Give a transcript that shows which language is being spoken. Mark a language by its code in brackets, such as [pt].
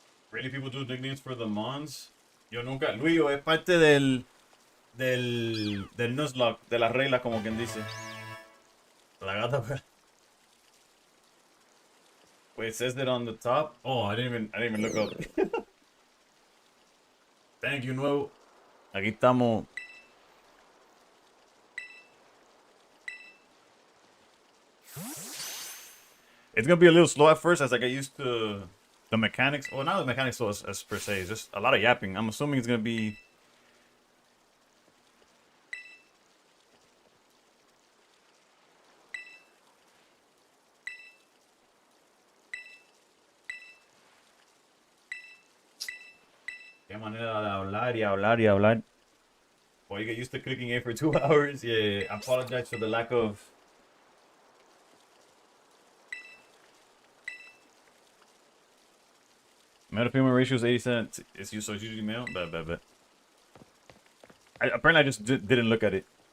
[en] Really, people do nicknames for the mons? [es] Yo nunca. Luis, es parte del Nuzlocke, de las reglas, como quien dice. La gata. [en] Wait, it says that on the top. Oh, I didn't even look up. Thank you, [es] nuevo. Aquí estamos. [en] It's gonna be a little slow at first as I get used to the mechanics. Well, not the mechanics slow as per se. It's just a lot of yapping. I'm assuming it's gonna be. [es] Qué manera de hablar y hablar y hablar. [en] Well, you get used to clicking A for 2 hours. Yeah, I apologize for the lack of. Male to female ratio is 80%. It's usually male. Bet. Apparently, I just didn't look at it.